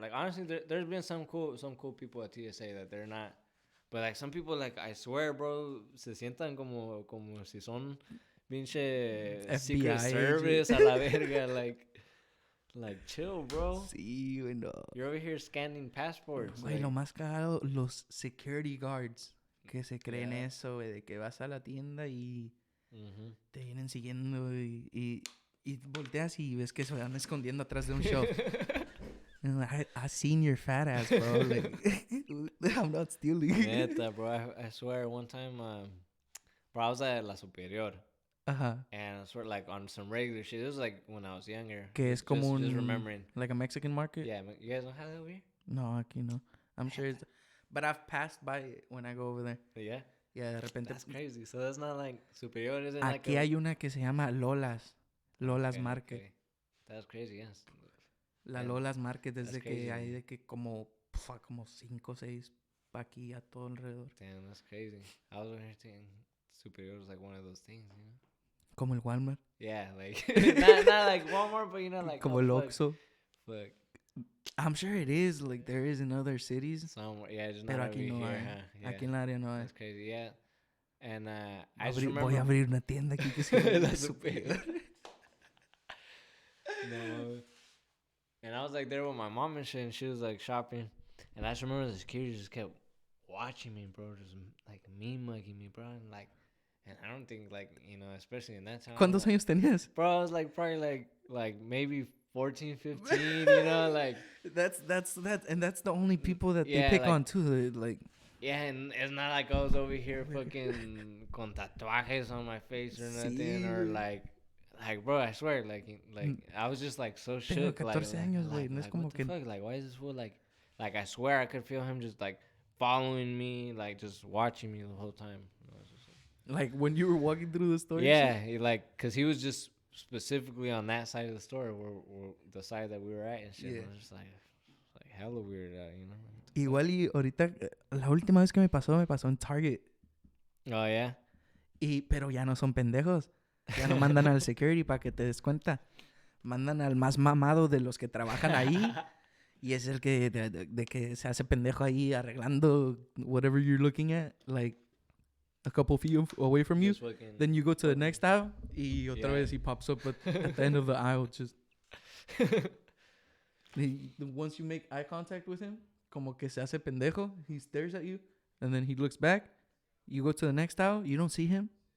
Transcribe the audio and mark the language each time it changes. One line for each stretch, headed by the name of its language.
English: Like, honestly, there's been some cool people at TSA that they're not. But, like, some people, like, I swear, bro,
Spanish: se sientan como si son pinche Secret Service a la verga.
English: Like, chill, bro.
Spanish: Sí, güey, no.
English: You're over here scanning passports.
Spanish: Güey, lo más cagado, los security guards que se creen eso, güey, de que vas a la tienda y te vienen siguiendo y volteas y ves que se van escondiendo atrás de un shelf.
English: I seen your fat ass, bro. Like, I'm not stealing.
Spanish: Neta, bro.
English: I swear, one time, bro, I was at La Superior. And I swear, like, on some regular shit. It was like when I was younger.
Spanish: Que es como
English: just remembering. Like a Mexican market? Yeah, you guys don't have that over here?
Spanish: No, aquí no.
English: I'm sure it's... But I've passed by it when I go over there. Yeah?
Spanish: Yeah, de repente...
English: That's crazy. So that's not like Superior, isn't
Spanish: aquí
English: like
Spanish: Aquí hay una que se llama Lola's.
English: Lola's Market. Okay. That's crazy, yes.
Spanish: La Lola's Market es de que hay de que como 5 o 6 pa' aquí a todo alrededor.
English: Damn, that's crazy. I was over here thinking Superior was like one of those things, you know?
Spanish: Como el Walmart.
English: Yeah, like... not like Walmart, but you know, like...
Spanish: Como el Oxxo.
English: Fuck. I'm sure it is. Like, there is in other cities. Somewhere, yeah, just
Spanish: pero
English: not
Spanish: aquí no
English: here,
Spanish: hay.
English: huh? Yeah.
Spanish: Aquí en la área no hay.
English: That's crazy, yeah. And I just remember...
Spanish: Voy a abrir una tienda aquí que se llama La Superior. No.
English: And I was like there with my mom and shit, and she was like shopping. And I just remember the security just kept watching me, bro, just like mean-mugging me, bro. And like, and I don't think like, you know, especially in that time. ¿Cuántos años tenías? Bro, I was like probably like maybe 14, 15, you know, like. That's and that's the only people that they pick like, on too, like. Yeah, and it's not like I was over here fucking
Spanish: con tatuajes
English: on my face or nothing, or like, bro, I swear, like I was just like so shook.
Spanish: Tengo 14 años, güey. No es como que.
English: Fuck? Like, why is this fool like I swear I could feel him just like following me, like just watching me the whole time. Like when you were walking through the store. Yeah, cause he was just specifically on that side of the store, where the side that we were at and shit. Yeah. It was just like hella weird, you know.
Spanish: Igual y ahorita, la última vez que me pasó en Target.
English: Oh, yeah.
Spanish: Pero ya no son pendejos. Ya no mandan al security para que te des cuenta. Mandan al más mamado de los que trabajan ahí. Y es el que de que se hace pendejo ahí arreglando
English: whatever you're looking at. Like a couple feet away from you. Then you go to the next aisle.
Spanish: Y otra vez
English: he pops up at the end of the aisle. Just once you make eye contact with him,
Spanish: como que se hace pendejo.
English: He stares at you. And then he looks back. You go to the next aisle. You don't see him.